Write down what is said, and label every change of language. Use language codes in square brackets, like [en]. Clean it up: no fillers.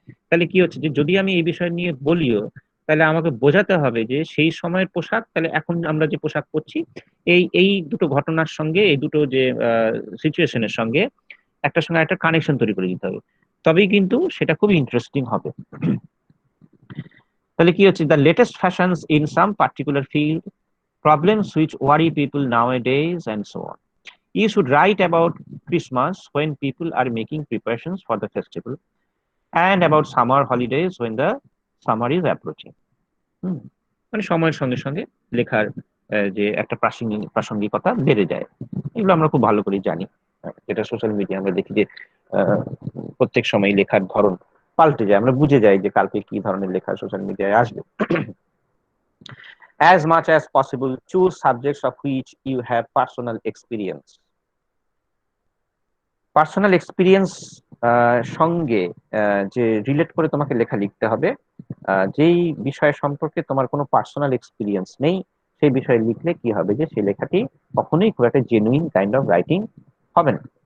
[bn] তাহলে কি হচ্ছে যে যদি আমি এই বিষয় নিয়ে বলিও, তাহলে আমাকে বোঝাতে হবে যে সেই সময়ের পোশাক, তাহলে এখন আমরা যে পোশাক পরছি এই এই দুটো ঘটনার সঙ্গে, এই দুটো যে সিচুয়েশনের সঙ্গে একটার সঙ্গে একটা কানেকশন তৈরি করে দিতে হবে, তবেই কিন্তু সেটা খুব ইন্টারেস্টিং হবে। তাহলে কি হচ্ছে, [en] The latest fashions in some particular field, problems which worry people nowadays, and so on. You should write about Christmas when people are making preparations for the festival, and about summer holidays when the summer is approaching. [bn] হুম, মানে সময়ের সঙ্গে সঙ্গে লেখার যে একটা প্রাসঙ্গিকতা বেড়ে যায়, এগুলো আমরা খুব ভালো করে জানি। যেটা সোশ্যাল মিডিয়া আমরা দেখি যে আহ, প্রত্যেক সময় লেখার ধরন পাল্টে যায়, আমরা বুঝে যাই যে কালকে কি ধরনের লেখা সোশ্যাল মিডিয়ায় আসবে। [en] As much as possible, choose subjects of which you have personal experience. [bn] Personal experience সঙ্গে যে রিলেট করে তোমাকে লেখা লিখতে হবে, যেই বিষয় সম্পর্কে তোমার কোনো পার্সোনাল এক্সপিরিয়েন্স নেই সেই বিষয়ে লিখলে কি হবে যে সেই লেখাটি কখনোই খুব একটা জেনুইন কাইন্ড অফ রাইটিং হবে না।